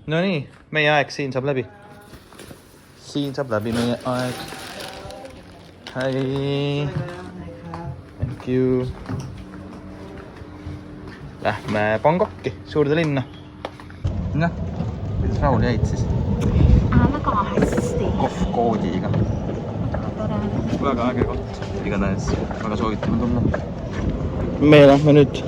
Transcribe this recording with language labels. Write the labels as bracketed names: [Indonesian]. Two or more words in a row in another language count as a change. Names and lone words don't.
[Estonian] nii, meie aeg siin saab läbi. Siin saab läbi meie aeg. [English] Hi. Thank you. [Estonian] Lähme Bangkoki, suurde linna. Noh, kuidas Raul jäid siis? Väga hästi. Kohv-koodiga. Väga äge koht. Igatahes väga soovitame tulla. Me lähme nüüd.